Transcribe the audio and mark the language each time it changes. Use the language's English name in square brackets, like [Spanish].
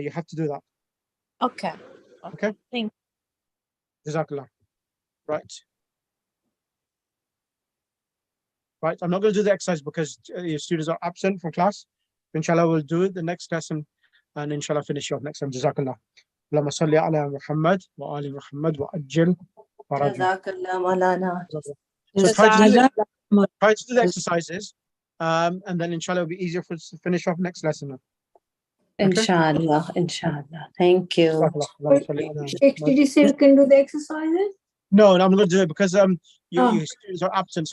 [English] You have to do that. Okay. Okay. Thank Jazakallah. Right. Right. I'm not going to do the exercise because your students are absent from class. Inshallah, we'll do it the next lesson, and inshallah finish off next time. [Arabic] Jazakallah. اللهم صل على محمد وآل محمد وأجل فرجه. Jazakallah Maulana. [English] So try to do [Arabic] Jazakallah. [English] the exercises, and then inshallah it'll be easier for us to finish off next lesson. Inshallah, inshallah. Thank you. [Arabic] Jazakallah. اللهم صل على [English] Sheikh, did you say we can do the exercises? No, I'm not going to do it because Oh. your students are absent, so